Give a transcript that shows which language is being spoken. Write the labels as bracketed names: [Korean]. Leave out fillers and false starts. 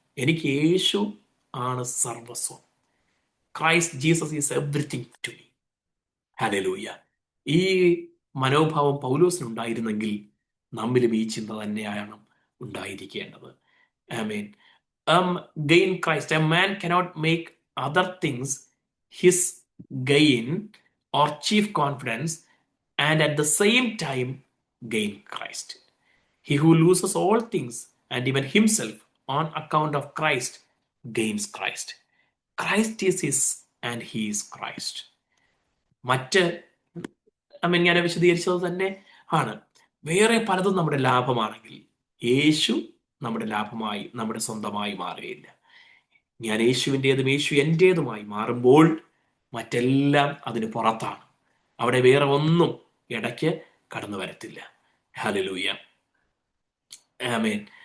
[Malayalam] എനിക്ക് യേശു ആണ് സർവസ്വം. [English] Christ Jesus is everything to me. Hallelujah. [Malayalam] ഈ മനോഭാവം പൗലോസിനുണ്ടായിരുന്നെങ്കിൽ നമ്മിലും ഈ ചിന്ത തന്നെയാണ് ഉണ്ടായിരിക്കേണ്ടത്. [English] ആമേൻ. Gain Christ. A man cannot make other things his gain or chief confidence and at the same time gain Christ. He who loses all things and even himself on account of Christ gains Christ. Christ is his and he is Christ. [Malayalam] മറ്റ് ഞാൻ വിശദീകരിച്ചത് തന്നെ ആണ്. വേറെ പലതും നമ്മുടെ ലാഭമാണെങ്കിൽ യേശു നമ്മുടെ ലാഭമായി, നമ്മുടെ സ്വന്തമായി മാറുകയില്ല. ഞാൻ യേശുവിൻ്റെതും യേശു എൻ്റേതുമായി മാറുമ്പോൾ മറ്റെല്ലാം അതിന് പുറത്താണ്. അവിടെ വേറെ ഒന്നും ഇടയ്ക്ക് കടന്നു വരത്തില്ല. ഹല്ലേലൂയ. ആമേൻ.